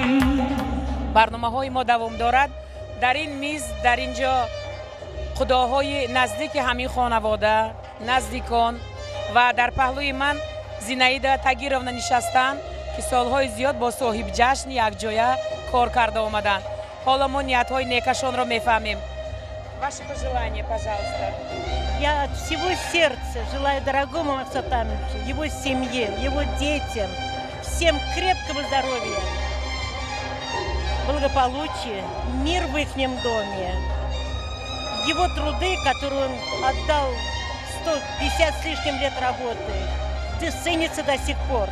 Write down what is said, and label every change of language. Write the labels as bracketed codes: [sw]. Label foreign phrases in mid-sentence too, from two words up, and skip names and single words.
[tg] барномаҳои мо давом дорад дар ин миз дар ин ҷо худоҳои наздики ҳамин хонавода наздикон ва дар паҳлӯи ман Зинаида Тагировна нишастанд ки солҳои зиёд бо соҳибҷашн якҷоя кор карда омаданд. Ҳоло мо ниятҳои некашонро мефаҳмем. [ru] Ваше пожелание, пожалуйста. Я от всего сердца желаю дорогому Максату Амичу, его семье, его детям, всем крепкого здоровья, благополучия, мир в их доме. Его труды, которые он отдал 150 с лишним лет работы, ценится до сих пор.